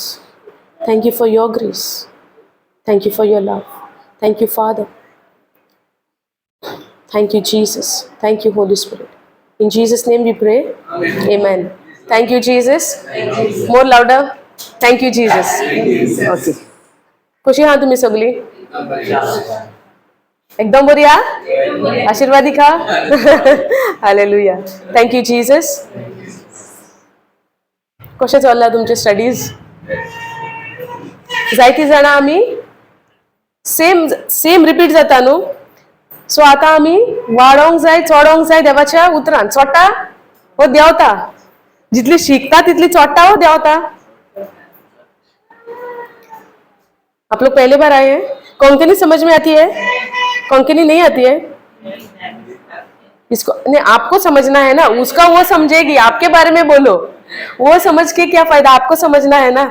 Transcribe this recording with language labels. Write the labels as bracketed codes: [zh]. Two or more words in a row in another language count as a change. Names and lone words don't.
[en] Thank you for your grace. Thank you for your love. Thank you, Father. Thank you, Jesus. Thank you, Holy Spirit. In Jesus' name we pray. Amen. Thank you, Jesus. More louder. Thank you, Jesus. Okay. [kok] कशी आहात तुम्ही सगळी? एकदम बरी आहा? आशीर्वादी का? हालेलुया. [en] Thank you Jesus. [kok] कशें चल्ला तुमचे स्टडीज? जायती जाणां आमी सेम रिपीट जाता न्हू. सो आतां आमी वाडोंक जाय, चोडोंक जाय देवाच्या उतरान. चोडटा वो देंवता. जितली शिकता तितली चोडटा वो देंवता. [hi] आप लोग पहली बार आए हैं? कोंकणी समझ में आती है? कोंकणी नहीं आती है? इसको नहीं, आपको समझना है ना, उसका वो समझेगी. आपके बारे में बोलो, वो समझ के क्या फायदा, आपको समझना है ना.